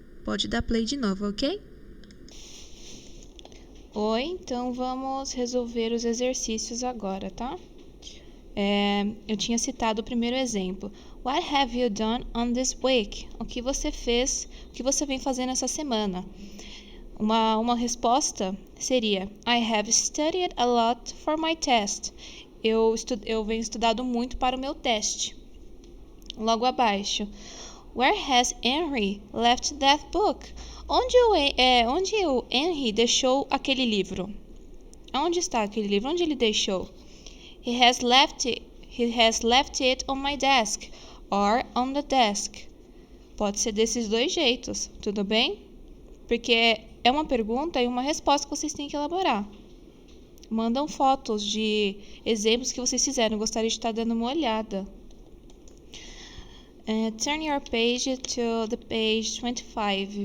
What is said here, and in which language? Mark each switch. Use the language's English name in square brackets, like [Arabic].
[Portuguese] Pode dar play de novo, ok? Oi, então vamos resolver os exercícios agora, tá? Eu tinha citado o primeiro exemplo. [English] What have you done on this week? [Portuguese] O que você fez, o que você vem fazendo essa semana? Uma resposta seria [English] I have studied a lot for my test. [Portuguese] Eu venho estudado muito para o meu teste. Logo abaixo. [English] Where has Henry left that book? [Portuguese] Onde o Henry deixou aquele livro? Onde está aquele livro? Onde ele deixou? [English] He has left it on my desk or on the desk. [Portuguese] Pode ser desses dois jeitos, tudo bem? Porque é uma pergunta e uma resposta que vocês têm que elaborar. Mandam fotos de exemplos que vocês fizeram. Eu gostaria de estar dando uma olhada. [English] Turn your page to the page 25.